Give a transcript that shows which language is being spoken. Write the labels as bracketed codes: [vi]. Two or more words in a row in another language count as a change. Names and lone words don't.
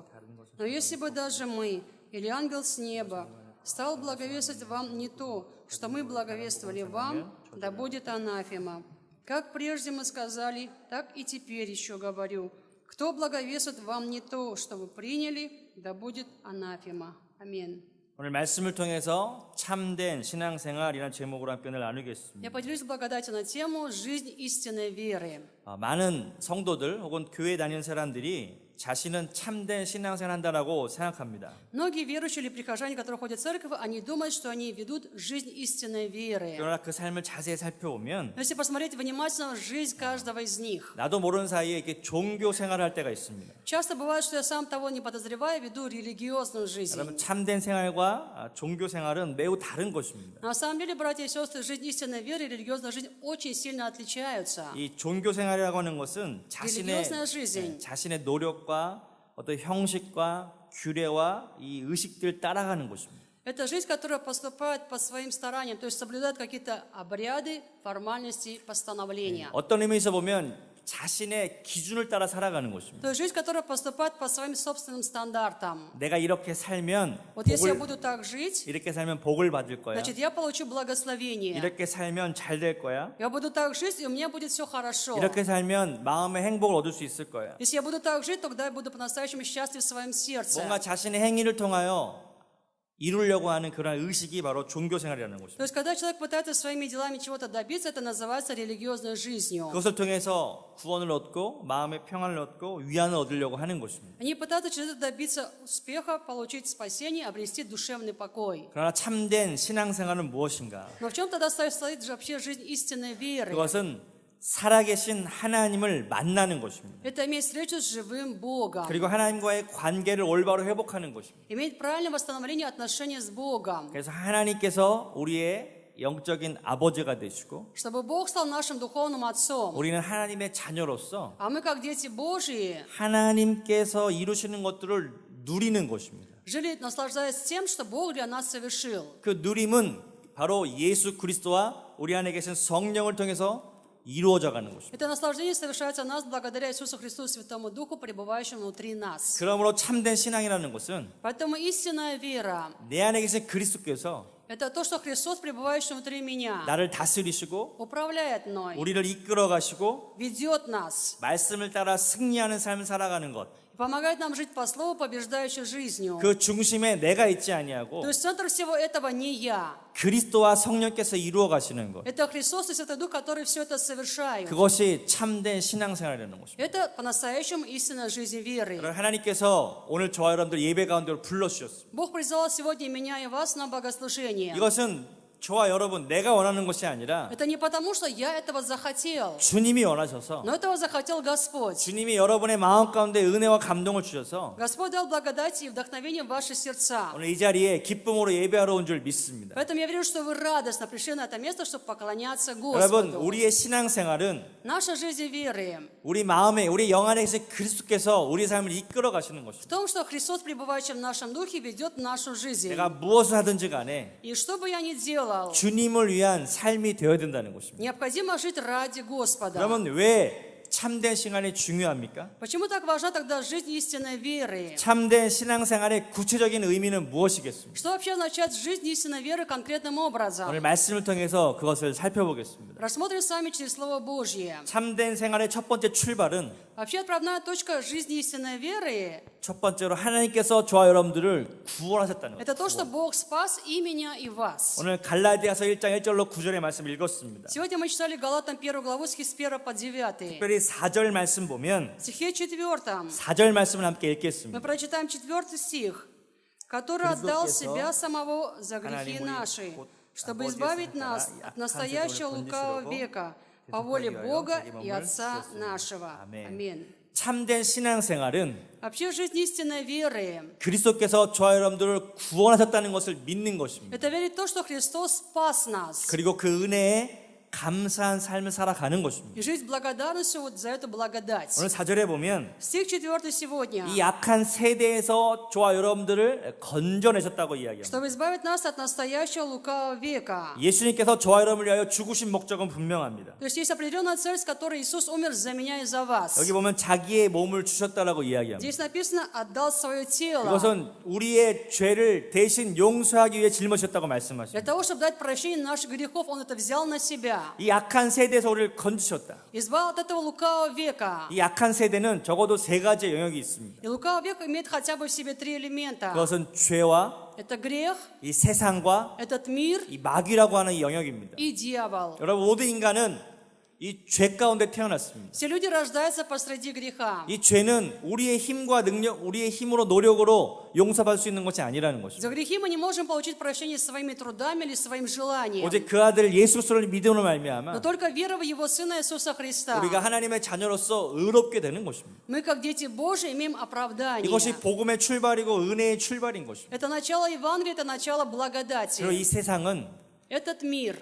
[ru] Но если бы даже мы или ангел с неба стал благовествовать вам не то, что мы благовествовали вам, да будет анафема. Как прежде мы сказали, так и теперь еще говорю. Кто благовествует вам не то, что вы приняли, да будет анафема. Аминь. [ko] 오늘 말씀을 통해서 참된 신앙생활이라는 제목으로 함께 오늘 나누겠습니다. [ru] Я поделюсь благодатью на тему «Жизнь истинной веры». [ko] 많은 성도들 혹은 교회 다니는 사람들이 자신은 참된 신앙생활 한다라고 생각합니다. [ru] Многие верующие или прихожане, которые ходят в церковь, они думают, что они ведут жизнь истинной веры. [ko] 그러나 그 삶을 자세히 살펴보면 [ru] Но если посмотреть внимательно жизнь каждого из них, [ko] 나도 모르는 사이에 이렇게 종교 생활을 할 때가 있습니다. [ru] часто бывает, что я сам того не подозревая, веду религиозную жизнь. [ko] 여러분 참된 생활과 종교 생활은 매우 다른 것입니다. [ru] На самом деле, братья и сестры, жизнь истинной веры и религиозная жизнь очень сильно отличаются. [ko] 이 종교 생활이라고 하는 것은 [ru] Религиозная жизнь. [ko] 자신의 노력과 어떤 형식과 규례와 이 의식들 따라가는 것입니다. [ru] Это жизнь, которая поступает по своим стараниям, то есть соблюдает какие-то обряды, формальности, постановления. [ko] 어떤 의미에서 보면 자신의 기준을 따라 살아가는 것입니다. [ru] То есть жизнь, которая поступает по своим собственным стандартам. [ko] 내가 이렇게 살면 [ru] Вот если я буду так жить, [ko] 이렇게 살면 복을 받을 거야. [ru] значит, я получу благословение. [ko] 이렇게 살면 잘 될 거야. [ru] Я буду так жить, и у меня будет все хорошо. [ko] 이렇게 살면 마음의 행복을 얻을 수 있을 거야. [ru] Если я буду так жить, тогда я буду по-настоящему счастлив в своем сердце. [ko] 뭔가 자신의 행위를 통하여 이루려고 하는 그런 의식이 바로 종교 생활이라는 [ru] То [ko] 것입니다. [ru] есть, когда человек пытается своими делами чего-то добиться, это называется религиозной жизнью. [ko] 그것을 통해서 구원을 얻고 마음의 평안을 얻고 위안을 얻으려고 하는 것입니다. [ru] Они пытаются через это добиться успеха, получить спасение, обрести душевный покой. [ko] 그러나 참된 신앙생활은 무엇인가? [ru] Но в чем тогда состоит же вообще жизнь истинной веры? [ko] 그것은 살아계신 하나님을 만나는 것입니다. [ru] Это иметь встречу с живым Богом. [ko] 그리고 하나님과의 관계를 올바로 회복하는 것입니다. [ru] Иметь правильное восстановление отношений с Богом. [ko] 그래서 하나님께서 우리의 영적인 아버지가 되시고 [ru] Чтобы Бог стал нашим духовным отцом. [ko] 우리는 하나님의 자녀로서 [ru] А мы, как дети Божьи, [ko] 하나님께서 이루시는 것들을 누리는 것입니다. [ru] жили, наслаждаясь тем, что Бог для нас совершил. [ko] 그 누림은 바로 예수 그리스도와 우리 안에 계신 성령을 통해서 이루어져 가는 것입니다. [ru] Это наслаждение совершается в нас благодаря Иисусу Христу и Святому Духу, пребывающему внутри нас. [ko] 그러므로 참된 신앙이라는 것은 [ru] Поэтому истинная вера [ko] 내 안에 계신 그리스도께서 – [ru] это то, что Христос, пребывающий внутри меня, [ko] 나를 다스리시고 [ru] управляет мной, [ko] 우리를 이끌어 가시고 [ru] ведет нас [ko] 말씀을 따라 승리하는 삶을 살아가는 것. [ru] и помогает нам жить по Слову, побеждающей жизнью. [ko] 그 중심에 내가 있지 아니하고 [ru] То есть центр всего этого не я. [ko] 그리스도와 성령께서 이루어 가시는 것. [ru] Это Христос и Святой Дух, которые все это совершают. [ko] 그것이 참된 신앙생활이라는 것입니다. [ru] Это по-настоящему истинная жизнь веры. [ko] 여러분, 하나님께서 오늘 저와 여러분들 예배 가운데로 불러주셨습니다. [ru] Бог призвал сегодня меня и вас на богослужение. [ko] 이것은 저와 여러분 내가 원하는 것이 아니라 [ru] Это не потому, что я этого захотел, [ko] 주님이 원하셔서 [ru] но этого захотел Господь. [ko] 주님이 여러분의 마음 가운데 은혜와 감동을 주셔서 [ru] Господь дал благодать и вдохновение в ваши сердца. [ko] 오늘 이 자리에 기쁨으로 예배하러 온 줄 믿습니다. [ru] Поэтому я верю, что вы радостно пришли на это место, чтобы поклоняться [ko] 여러분, [ru] Господу. [ko] 우리의 신앙생활은 [ru] Наша жизнь веры [ko] 우리 마음에 우리 영 안에 계신 그리스도께서 우리 삶을 이끌어 가시는 [ru] в [ko] 것입니다. [ru] том, что Христос, пребывающий в нашем духе, ведет нашу жизнь. [ko] 내가 무엇을 하든지 간에 [ru] И что бы я ни делал, [ko] 주님을 위한 삶이 되어야 된다는 것입니다. [ru] необходимо жить ради Господа. [ko] 그러면 왜 참된 신앙이 중요합니까? [ru] Почему так важна тогда жизнь истинной веры? [ko] 참된 신앙생활의 구체적인 의미는 무엇이겠습니까? [ru] Что вообще означает жизнь истинной веры конкретным образом? [ko] 오늘 말씀을 통해서 그것을 살펴보겠습니다. [ru] Рассмотрим с вами через Слово Божье. [ko] 참된 생활의 첫 번째 출발은 [ru] Вообще отправная точка жизни истинной веры [ko] 첫 번째로 하나님께서 저와 여러분들을 구원하셨다는 – [ru] это [ko] 것. [ru] то, что Бог спас и меня, и вас. [ko] 오늘 갈라디아서 1장 1절로 9절의 말씀을 읽었습니다. [ru] Сегодня мы читали Галатам 1 главу стихи с 1 по 9. [ko] 특별히 4절 말씀 보면 [ru] В стихе 4 [ko] 4절 말씀을 함께 [ru] мы [ko] 읽겠습니다. [ru] прочитаем 4 стих. «Который отдал себя самого за грехи наши, чтобы избавить нас от настоящего лукавого века, по воле Бога и Отца нашего». Аминь. [ko] 참된 신앙생활은 [ru] Вообще жизнь истинной веры [ko] 그리스도께서 저와 여러분들을 구원하셨다는 것을 믿는 것입니다. – [ru] это верить в то, что Христос спас нас. [ko] 그리고 그 은혜에 감사한 삶을 살아가는 것입니다. [ru] И жить благодарностью вот за эту благодать. [ko] 오늘 4절에 보면 [ru] Стих 4 сегодня. [ko] 이 약한 세대에서 저와 여러분들을 건져내셨다고 이야기합니다. [ru] Чтобы избавить нас от настоящего лукавого века. [ko] 예수님께서 저와 여러분을 위하여 죽으신 목적은 분명합니다. [ru] То есть есть определенная цель, с которой Иисус умер за меня и за вас. [ko] 여기 보면 자기의 몸을 주셨다라고 이야기합니다. [ru] Здесь написано «отдал свое тело». [ko] 그것은 우리의 죄를 대신 용서하기 위해 짊어졌다고 [ru] Для [ko] 말씀하십니다. [ru] того, чтобы дать прощение наших грехов, Он это взял на себя. [ko] 이 약한 세대에서 우리를 건지셨다. [ru] Избавил от этого лукавого века. [ko] 이 약한 세대는 적어도 세 가지의 영역이 있습니다. [ru] И лукавый век имеет хотя бы в себе 3 элемента. [ko] 그것은 죄와 [ru] Это грех, [ko] 이 세상과 [ru] этот мир [ko] 이 마귀라고 하는 이 영역입니다. [ru] и дьявол. [ko] 여러분 모든 인간은 이 죄 가운데 태어났습니다. [ru] Все люди рождаются посреди греха. [ko] 이 죄는 우리의 힘과 능력, 우리의 힘으로 노력으로 용서받을 수 있는 것이 아니라는 것입니다. [ru] За грехи мы не можем получить прощение своими трудами или своим желанием. [ko] 오직 그 아들 예수 그리스도를 믿음으로 [ru] Но [ko] 말미암아 [ru] только вера в Его Сына Иисуса Христа. [ko] 우리가 하나님의 자녀로서 의롭게 되는 것입니다. [ru] Мы, как дети Божьи, имеем оправдание. [ko] 이것이 복음의 출발이고 은혜의 출발인 것입니다. [ru] Это начало Евангелия, это начало благодати. [ko] 그리고 이 세상은 [ru] Этот мир